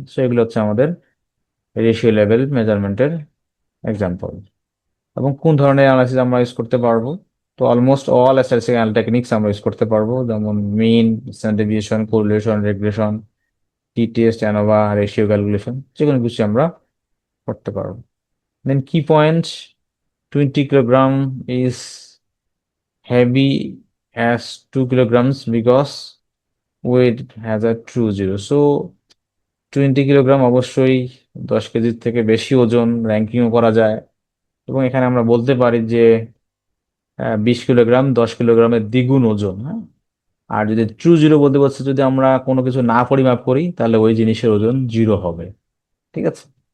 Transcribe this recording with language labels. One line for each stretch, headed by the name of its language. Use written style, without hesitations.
Bangla: So এগুলো হচ্ছে আমাদের রেশিও লেভেল মেজারমেন্টের এক্সাম্পল। এবং কোন ধরনের অ্যানালাইসিস আমরা ইউজ করতে পারবো? তো
English: almost all statistical techniques
Bangla: আমরা ইউজ করতে পারবো, যেমন মিন, স্ট্যান্ডার্ড ডেভিয়েশন, কোরিলেশন, রিগ্রেশন, টি টেস্ট, অ্যানোভা, রেশিও ক্যালকুলেশন, যে কোনো কিছু আমরা করতে পারবো।
English: Then কি point, 20 kilogram is heavy as 2 kilograms because weight has a true zero.
Bangla: So 20 kilogram অবশ্যই 10 কেজির থেকে বেশি ওজন, র্যাঙ্কিংও করা যায়। এবং এখানে আমরা বলতে পারি যে 20 কিলোগ্রাম 10 কিলোগ্রামের দ্বিগুণ ওজন, হ্যাঁ। আর যদি ট্রু জিরো বলতে পারছি, যদি আমরা কোনো কিছু না পরিমাপ করি তাহলে ওই জিনিসের ওজন জিরো হবে। ঠিক আছে।